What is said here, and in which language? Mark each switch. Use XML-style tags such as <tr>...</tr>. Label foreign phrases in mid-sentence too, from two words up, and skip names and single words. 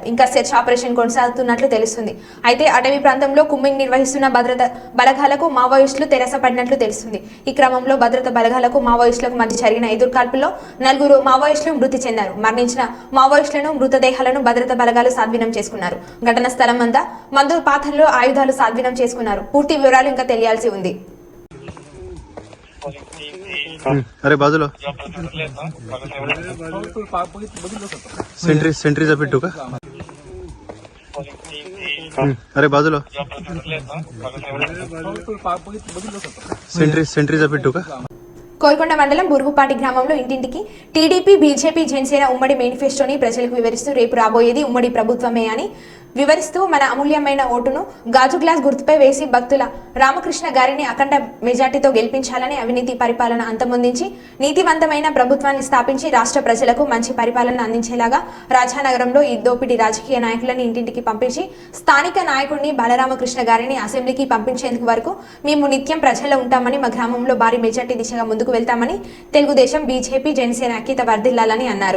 <te>ఇంకా సెర్చ్ ఆపరేషన్ కొనసాగుతున్నట్లు తెలుస్తుంది. అయితే అటవీ ప్రాంతంలో కుమ్మింగ్ నిర్వహిస్తున్న భద్రతా బలగాలకు మావోయిస్టులు తెరసపడినట్లు తెలుస్తుంది. ఈ క్రమంలో భద్రతా బలగాలకు మావోయిస్టులకు మధ్య జరిగిన 5 కాల్పుల్లో 4 మావోయిస్టులు మృతి చెందారు. మరణించిన మావోయిస్టులను మృతదేహాలను భద్రతా బలగాలు స్వాధీనం చేసుకున్నారు. ఘటనా స్థలం వద్ద మందు పాత్రలో ఆయుధాలు స్వాధీనం చేసుకున్నారు. పూర్తి వివరాలు ఇంకా తెలియాల్సి ఉంది.</te> <mr>अरे बाजूला सेंट्रीचा पिट्टू का अरे बाजूला सेंट्रीचा पिट्टू का</mr> <te>కోల్కొండ మండలం బురుగుపాటి గ్రామంలో ఇంటింటికి టీడీపీ, బీజేపీ, జనసేన ఉమ్మడి మేనిఫెస్టోని ప్రజలకు వివరిస్తూ రేపు రాబోయేది ఉమ్మడి ప్రభుత్వమే అని వివరిస్తూ మన అమూల్యమైన ఓటును గాజు గ్లాస్ గుర్తుపై వేసి భక్తుల రామకృష్ణ గారిని అఖండ మెజార్టీతో గెలిపించాలని, అవినీతి పరిపాలన అంతమొందించి నీతివంతమైన ప్రభుత్వాన్ని స్థాపించి రాష్ట్ర ప్రజలకు మంచి పరిపాలన అందించేలాగా రాజానగరంలో ఈ దోపిడీ రాజకీయ నాయకులను ఇంటింటికి పంపించి స్థానిక నాయకుడిని బాలరామకృష్ణ గారిని అసెంబ్లీకి పంపించేందుకు వరకు మేము నిత్యం ప్రజల్లో ఉంటామని, మా గ్రామంలో భారీ మెజార్టీ దిశగా ముందుకు వెళ్తామని తెలుగుదేశం, బీజేపీ, జనసేన ఐక్యత వర్ధిల్లాలని అన్నారు.</te>